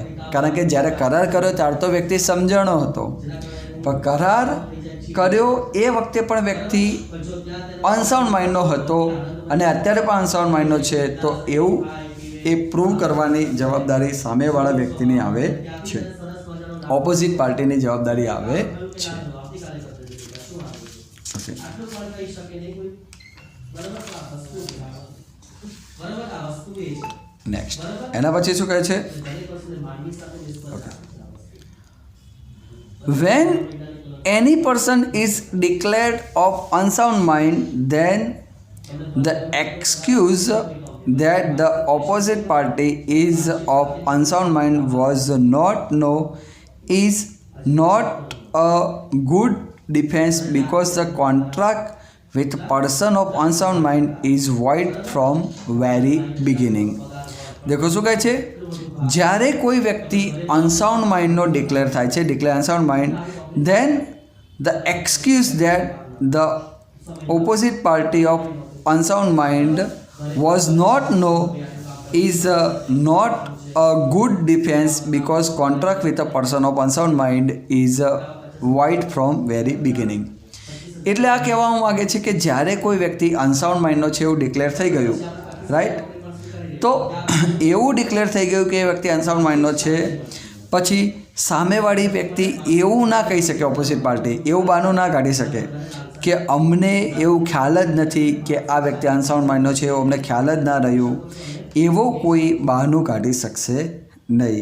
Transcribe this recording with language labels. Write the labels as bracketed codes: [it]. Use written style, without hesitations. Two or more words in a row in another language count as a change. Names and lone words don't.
[gu] કારણ કે જ્યારે કરાર કર્યો ત્યારે તો વ્યક્તિ સમજણો હતો, પણ કરાર કર્યો એ વખતે પણ વ્યક્તિ [en] unsound mindno [gu] હતો અને અત્યારે પણ [en] unsound mindno [gu] છે, તો એવું એ પ્રૂવ કરવાની જવાબદારી સામેવાળા વ્યક્તિની આવે છે, [en] opposite partyni [gu] જવાબદારી આવે છે. નેક્સ્ટ એના પછી શું કહે છે? [en] When any person is declared of unsound mind, then the excuse that the opposite party is of unsound mind was not is not a good defense because the contract with person of unsound mind is void from very beginning. [gu] દેખો શું કહે છે? જ્યારે કોઈ વ્યક્તિ [en] unsound mindno declare [gu] થાય છે, [en] declare unsound mind, then the excuse that the opposite party of unsound mind was not is not a good defense because contract with a person of unsound mind is void from very beginning. [gu] એટલે આ કહેવામાં માગે છે કે જ્યારે કોઈ વ્યક્તિ [en] unsound mindno [gu] છે એવું ડિક્લેર થઈ ગયું, રાઈટ, તો એવું ડિક્લેર થઈ ગયું કે એ વ્યક્તિ [en] unsound mindno [gu] છે, પછી સામેવાળી વ્યક્તિ એવું ના કહી શકે, [en] opposite party [gu] એવું બહાનું ના કાઢી શકે કે અમને એવું ખ્યાલ જ નથી કે આ વ્યક્તિ [en] unsound mindno [gu] છે, એવું અમને ખ્યાલ જ ના રહ્યું, એવો કોઈ બહાનું કાઢી શકશે નહીં.